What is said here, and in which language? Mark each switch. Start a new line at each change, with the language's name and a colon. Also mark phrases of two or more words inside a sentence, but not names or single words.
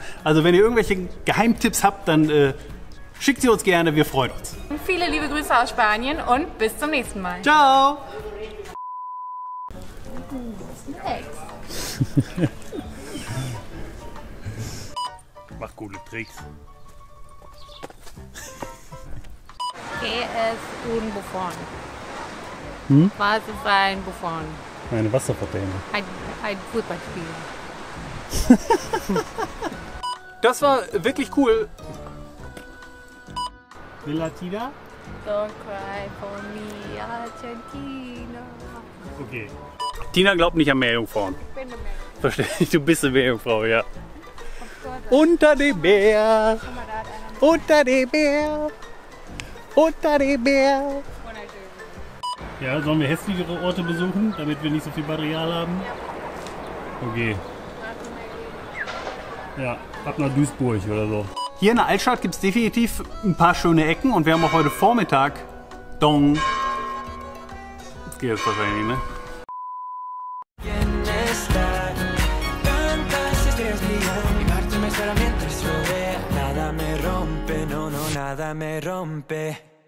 German: Also wenn ihr irgendwelche Geheimtipps habt, dann schickt sie uns gerne, wir freuen uns. Viele liebe Grüße aus Spanien und bis zum nächsten Mal. Ciao! Macht coole Tricks.
Spanish: ¿Qué es un bufón?
German: Was ist ein Bufón? Eine Wasserfontäne. Ein Fußballspiel. Das war wirklich cool. Latina?
English: Don't cry for me, Argentina.
German: Okay. Tina glaubt nicht an Meerjungfrauen. Ich bin eine Meerjungfrau. Verstehe ich, du bist eine Meerjungfrau, ja. Unter dem Meer, unter dem Meer, unter dem Meer. Ja, sollen wir hässlichere Orte besuchen, damit wir nicht so viel Material haben? Okay. Ja, ab nach Duisburg oder so. Hier in der Altstadt gibt es definitiv ein paar schöne Ecken und wir haben auch heute Vormittag Dong. Das geht jetzt wahrscheinlich, ne?
Spanish: Nada me rompe, no, no, nada me rompe.